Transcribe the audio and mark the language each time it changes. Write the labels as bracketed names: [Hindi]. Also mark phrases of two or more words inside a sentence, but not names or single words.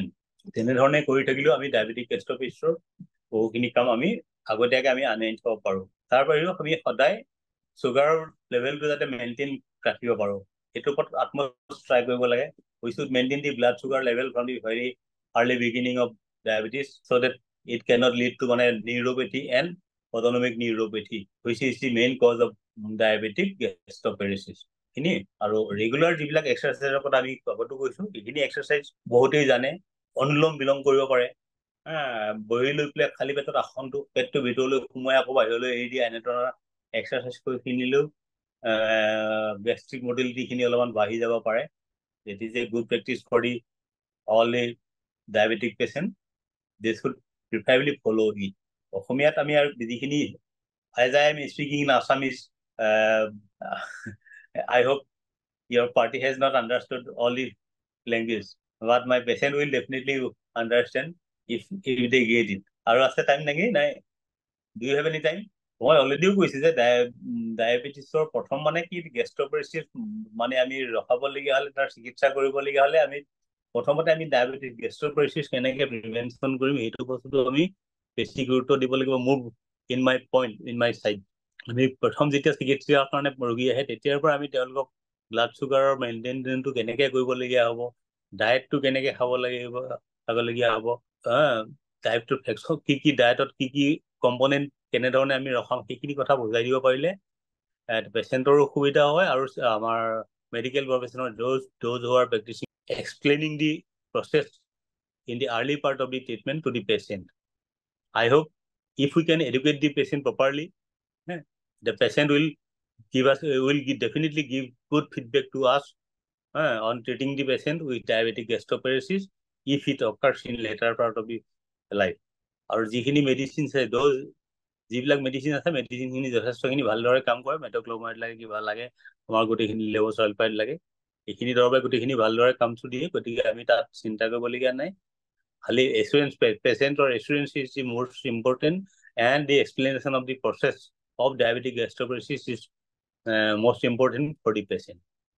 [Assamese] তেনেধৰণে কৰি থাকিলেও আমি ডায়েবেটিক গেষ্ট্ৰপেৰেচিছৰ বহুখিনি কাম আমি আগতীয়াকৈ আমি আনি থ'ব পাৰোঁ। তাৰ বাহিৰেও আমি সদায় চুগাৰৰ লেভেলটো যাতে মেইনটেইন ৰাখিব পাৰোঁ, সেইটোৰ ওপৰত [English] utmost try [Assamese] কৰিব লাগে। [English] We should maintain the blood sugar level from the very early beginning of diabetes, so that it cannot lead to মানে neuropathy and autonomic neuropathy, which is the main cause of diabetic gastroparasis. [Assamese] খিনি আৰু ৰেগুলাৰ যিবিলাক এক্সাৰচাইজৰ কথা আমি আগতো কৈছোঁ, এইখিনি এক্সাৰচাইজ বহুতেই জানে। অনুলোম বিলোম কৰিব পাৰে, বহি লৈ পেলাই খালী পেটত আসনটো পেটটো ভিতৰলৈ সোমাই আকৌ বাহিৰলৈ এৰি দিয়া, এনেধৰণৰ এক্সাৰচাইজ কৰি কিনিলেও [English] gastric motilityখিনি [Assamese] অলপমান বাঢ়ি যাব পাৰে। [English] It is a good practice for the all the diabetic patient, they should preferably follow it. [Assamese] অসমীয়াত আমি আৰু যিখিনি [English] as I am speaking in Assamese, I hope your party has not understood all the language, but my patient will definitely understand if they get it. [Assamese] আৰু আছে টাইম নেকি? নাই, [English] do you have any time? [Assamese] মই অলৰেডিও কৈছোঁ যে ডায়েবেটিছৰ প্ৰথম মানে কি গেষ্ট্ৰপেৰেচিছ মানে আমি ৰখাবলগীয়া হ'লে, তাৰ চিকিৎসা কৰিবলগীয়া হ'লে আমি প্ৰথমতে আমি [English] diabetic gastroparesis [Assamese] কেনেকৈ প্ৰিভেনশ্যন কৰিম সেইটো বস্তুটো আমি বেছি গুৰুত্ব দিব লাগিব। মোৰ [English] in my side [Assamese] আমি প্ৰথম যেতিয়া চিকিৎসাৰ কাৰণে ৰোগী আহে তেতিয়াৰ পৰা আমি তেওঁলোকক [English] blood sugarৰ [Assamese] মেইনটেইনটো কেনেকৈ কৰিবলগীয়া হ'ব, ডায়েটটো কেনেকৈ খাবলগীয়া হ'ব, টাইপটো কি ডায়েটত কি কম্পনেণ্ট কেনেধৰণে আমি ৰখাম সেইখিনি কথা বুজাই দিব পাৰিলে পেচেণ্টৰো সুবিধা হয় আৰু আমাৰ [English] medical professionৰ those who are practicing explaining the process in the early part of the treatment to the patient. I hope if we can educate the patient properly, the patient will definitely give good feedback to us on treating the patient with diabetic gastroparasis if it occurs in later part of the life. [Assamese] আৰু যিখিনি মেডিচিন যিবিলাক মেডিচিন আছে মেডিচিনখিনি যথেষ্টখিনি ভালদৰে কাম কৰে, মেটক্লোমাইড লাগে, কিবা লাগে, আমাৰ গোটেইখিনি লেভ'চালফাইড লাগে, এইখিনি দৰৱে গোটেইখিনি ভালদৰে কামটো দিয়ে। গতিকে আমি তাত চিন্তা কৰিবলগীয়া নাই। খালি এচুৰেঞ্চ, পেচেণ্টৰ [English] assurance is the most important and the explanation of the process of diabetic gastroparasis is most important for the patient.